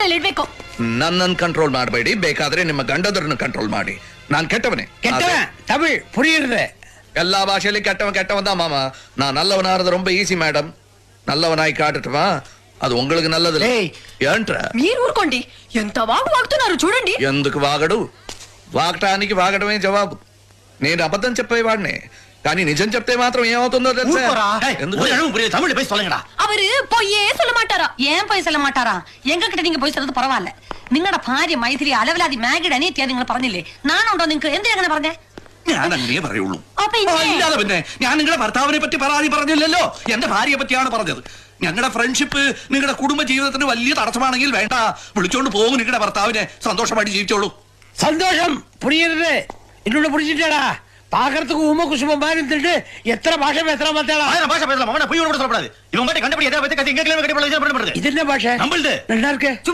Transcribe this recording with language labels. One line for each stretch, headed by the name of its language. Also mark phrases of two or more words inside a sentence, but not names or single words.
Kannada: ಹೇಳ್ಬೇಕು. ನನ್ನನ್ನು ಕಂಟ್ರೋಲ್ ಮಾಡಬೇಡಿ, ಬೇಕಾದ್ರೆ ನಿಮ್ಮ ಗಂಡದರನ್ನು ಕಂಟ್ರೋಲ್ ಮಾಡಿ. ನಾನು ಕೆಟ್ಟವನೇ.
Tamil: தமிழ் புரியுறது எல்லா பாஷையிலும் கெட்டவன் தான் மாமா. நான் நல்லவனாகிறது ரொம்ப
English: easy madam.
Tamil: நல்லவனாய் காட்டட்டுமா? అది உங்களுக்கு நல்லது.
Telugu: ఏంట్రా మీరు ఊరుకోండి, ఎంత వాగుతున్నారు చూడండి. ఎందుకు వాగడు? వాగటానికి వాగడమే జవాబు. నేను అబద్ధం చెప్పేవాడిని, కానీ నిజం చెప్తే మాత్రం ఏమవుతుందో తెలుసా?
Tamil: அவரு பொய்யே சொல்ல மாட்டாரா? ஏன் போய் சொல்ல மாட்டாரா? எங்க கிட்ட நீங்க போய் சொல்றது பரவாயில்ல.
Malayalam: നിങ്ങളുടെ ഭാര്യ മൈഥിലി അലവലാതി മാഗിഡ് അനിയത്തിയാ നിങ്ങൾ പറഞ്ഞില്ലേ? നാനുണ്ടോ നിങ്ങൾക്ക്? എന്തിനാ അങ്ങനെ പറഞ്ഞേ? ഞാൻ അങ്ങനെ പറയുള്ളൂ. ഇല്ലാതെ പിന്നെ ഞാൻ നിങ്ങളുടെ ഭർത്താവിനെ പറ്റി പരാതി പറഞ്ഞില്ലല്ലോ, എന്റെ ഭാര്യയെ പറ്റിയാണ് പറഞ്ഞത്. ഞങ്ങളുടെ ഫ്രണ്ട്ഷിപ്പ് നിങ്ങളുടെ കുടുംബ ജീവിതത്തിന് വലിയ തടസ്സമാണെങ്കിൽ വേണ്ട, വിളിച്ചോണ്ട് പോകും നിങ്ങളുടെ ഭർത്താവിനെ. സന്തോഷമായിട്ട് ജീവിച്ചോളൂ.
Tamil: சந்தோஷம் புரியுறது. இன்னொன்னு புரிஞ்சுட்டாடா, பாக்குறதுக்கு உம குசுமம் மாதிரி இருந்துட்டு எத்தனை பாஷை பேசுறான் பார்த்தாளா? பாஷை பேசலாம், போய் சொல்லப்படாது. இவன் பாட்டு கண்டுபிடி எதை பத்தி கத்தி எங்க கட்டி இது என்ன பாஷை? நம்மள்து நல்லா இருக்கு.